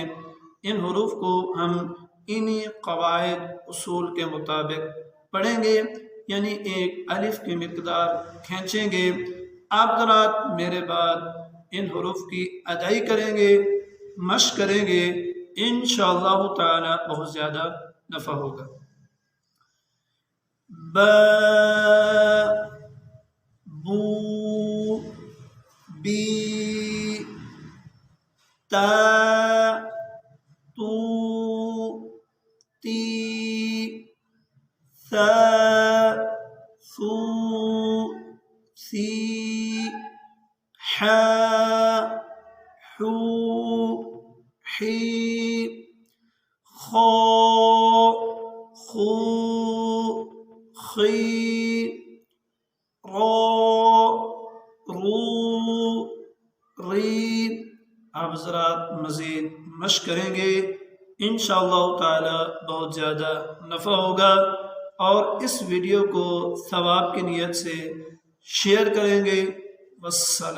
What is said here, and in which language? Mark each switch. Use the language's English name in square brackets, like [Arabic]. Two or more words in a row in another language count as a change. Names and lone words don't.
[Urdu] ان حروف کو ہم انہی قواعد اصول کے مطابق پڑھیں گے، یعنی ایک الف کی مقدار کھینچیں گے۔ آپ حضرات میرے بعد ان حروف کی ادائی کریں گے، مشق کریں گے، [Arabic] انشاءاللہ تعالی [Urdu] بہت زیادہ نفع ہوگا۔ [Arabic] با، بو، بی، تا، تو، تی، ثا، ثو، ثی، حا، حو، حی، خو، خو، خی، رو، رو، ری۔ [Urdu] آپ حضرات مزید مشق کریں گے، [Arabic] انشاءاللہ تعالی [Urdu] بہت زیادہ نفع ہوگا، اور اس ویڈیو کو ثواب کی نیت سے شیئر کریں گے۔